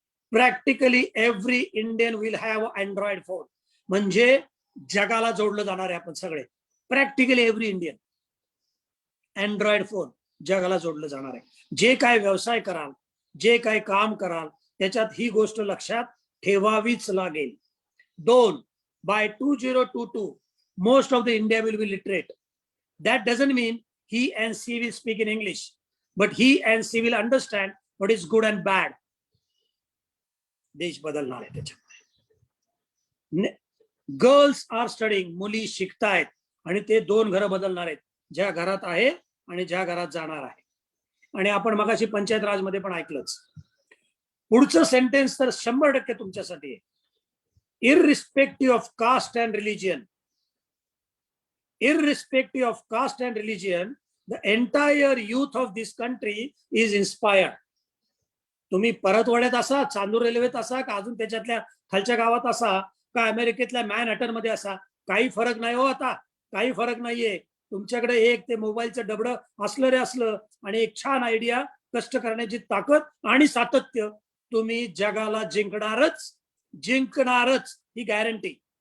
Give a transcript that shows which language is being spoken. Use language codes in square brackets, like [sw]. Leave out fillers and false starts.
[en] Practically every Indian will have Android phone. [mr] म्हणजे जगाला जोडलं जाणार आहे आपण सगळे. [en] practically every Indian Android phone [mr] जगाला जोडलं जाणार आहे. जे काय व्यवसाय कराल, जे काय काम कराल, त्याच्यात ही गोष्ट लक्षात ठेवावीच लागेल. [en] 2, by 2022 most of the India will be literate. That doesn't mean he and she will speak in English, but he and she will understand what is good and bad. [mr] देश बदलणार आहे त्याच्यामुळे. [en] girls are studying, [mr] मुली शिकतायत आणि ते 2 घरं बदलणार आहेत, ज्या घरात आहे आणि ज्या घरात जाणार आहे. आणि आपण मगाशी पंचायत राजमध्ये पण ऐकलंच. पुढचं सेंटेन्स तर 100% तुमच्यासाठी आहे. [en] irrespective of caste and religion, irrespective of caste and religion, the entire youth of this country is inspired. [mr] तुम्ही परतवाड्यात असा, चांदूर रेल्वेत असा, का अजून त्याच्यातल्या खालच्या गावात असा, का अमेरिकेतल्या मॅनहॅटन मध्ये असा, काही फरक नाही हो. आता काही फरक नाहीये. तुमच्याकडे एक ते मोबाईलचं डबडं असलं रे असलं आणि एक छान आयडिया, कष्ट करण्याची ताकद आणि सातत्य, तुम्ही जगाला जिंकणारच ही गॅरंटी.